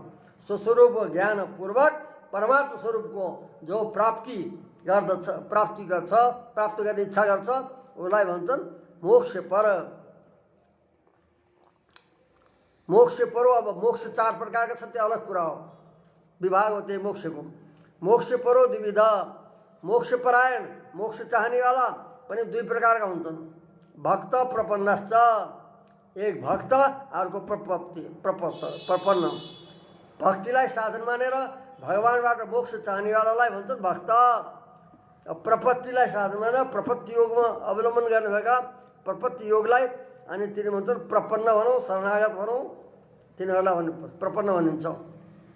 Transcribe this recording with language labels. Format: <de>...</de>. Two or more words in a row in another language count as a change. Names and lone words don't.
<ne>स्वस्वरूप ज्ञानपूर्वक परमात्मा स्वरूपको जो प्राप्ति गर्छ, प्राप्त गर्ने इच्छा गर्छ उसलाई भन्छन् मोक्ष पर।</ne> <sa>मोक्ष परो।</sa> <ne>अब मोक्ष 4 प्रकारका छ, त्यो अलग कुरा हो, विभाग हो त्यही मोक्षको।</ne> <sa>मोक्ष परो द्विविधा।</sa> <ne>मोक्ष परायण, मोक्ष चाहनेवाला पनि 2 प्रकारका हुन्छन्।</ne> <sa>भक्त प्रपन्नश्च।</sa> <ne>एक भक्त अर्को प्रपन्न। भक्तिलाई साधन मानेर भगवानबाट मोक्ष चाहनेवालालाई भन्छन् भक्त। प्रपत्तिलाई साधन मानेर प्रपत्ति योगमा अवलम्बन गर्नुभएका प्रपत्ति योगलाई अनि तिनी भन्छन् प्रपन्न भनौँ, शरणागत भनौँ, तिनीहरूलाई प्रपन्न भनिन्छ।</ne>